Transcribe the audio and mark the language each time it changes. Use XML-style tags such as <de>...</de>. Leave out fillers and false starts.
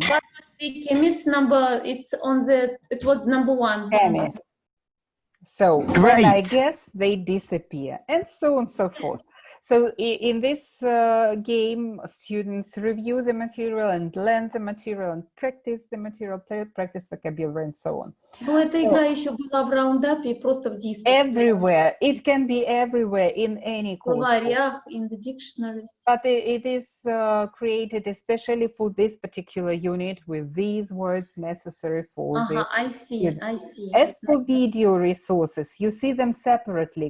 <en>Pharmacy, chemist number, it's on the, it was number 1. Chemist. So when I guess, they disappear, and so on and so forth. So in this game, students review the material and learn the material and practice the material, practice vocabulary and so on.</en> <ru>Но эта игра еще была в раундапе, просто в диске.</ru> <en>Everywhere. It can be everywhere in any course.</en> <ru>В словарях,</ru> <en>in the dictionaries. But it is created especially for this particular unit with these words necessary for the I see, I see. As for video resources, you see them separately.</en>